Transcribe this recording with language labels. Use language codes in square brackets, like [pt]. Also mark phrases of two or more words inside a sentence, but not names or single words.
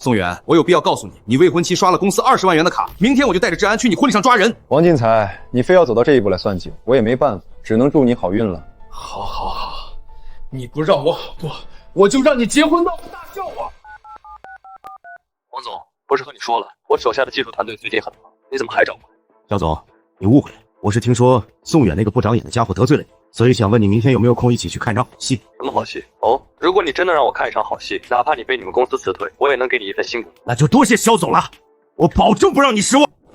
[zh] 宋遠，我有必要告訴你，你未婚妻刷了公司20萬元的卡，明天我就帶着治安去你婚禮上抓人。王進財，你非要走到這一步來算計，我也沒辦法，只能祝你好運了。好，你不讓我好過，我就讓你結婚鬧個大笑話。王總，不是和你說了，我手下的技術團隊最近很忙，你怎麼還找过來？肖总，你誤会了，我是聽說宋遠那個不長眼的家伙得罪了你，所以想問你明天有沒有空一起去看場好戲？什麼好戲？哦，如果你真的讓我看一場好戲，哪怕你被你們公司辭退，我也能給你一份辛苦。那就多謝肖總了，我保證不讓你失望。